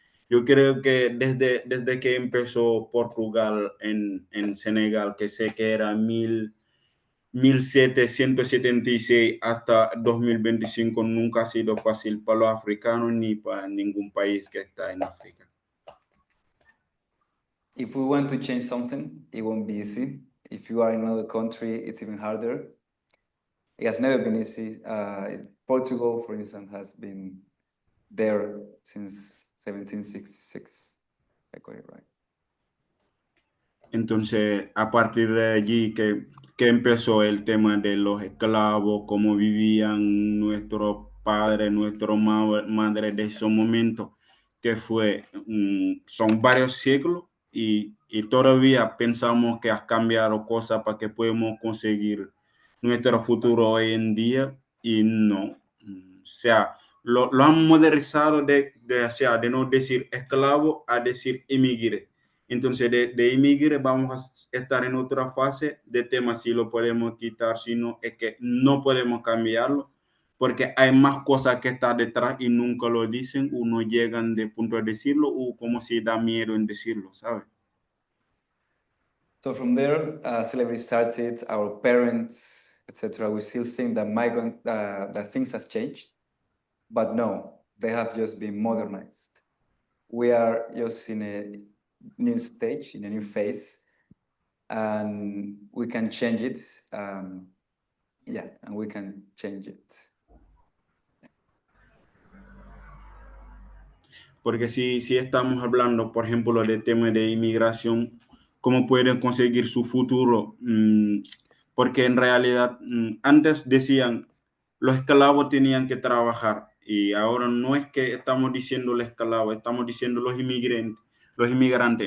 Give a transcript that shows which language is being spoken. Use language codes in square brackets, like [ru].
[es] Yo creo que desde que empezó Portugal en Senegal, que sé que era 1776 hasta 2025, nunca ha sido fácil para los africanos ni para ningún país que está en África. [en] If we want to change something, it won't be easy. If you are in another country, it's even harder. It has never been easy. Portugal, for instance, has been there since 1766. I got it right. [es] Entonces, a partir de allí que empezó el tema de los esclavos, cómo vivían nuestros padres, nuestros madres de esos momentos, que fue, son varios siglos y todavía pensamos que has cambiado cosas para que podamos conseguir nuestro futuro hoy en día y no. O sea, lo han modernizado de no decir esclavo a decir inmigrante. Entonces, de inmigrar vamos a estar en otra fase de tema si lo podemos quitar, si no, es que no podemos cambiarlo, porque hay más cosas que están detrás y nunca lo dicen, o no llegan de punto a decirlo, o como si da miedo en decirlo, ¿sabes? [en] So from there, slavery started, our parents, etc. We still think that that things have changed, but no, they have just been modernized. We are just in a new stage, in a new phase, and we can change it. Yeah, and we can change it. [es] Porque si estamos hablando, por ejemplo, del tema de inmigración, cómo pueden conseguir su futuro, porque en realidad antes decían los esclavos tenían que trabajar y ahora no es que estamos diciendo los esclavos, estamos diciendo los inmigrantes.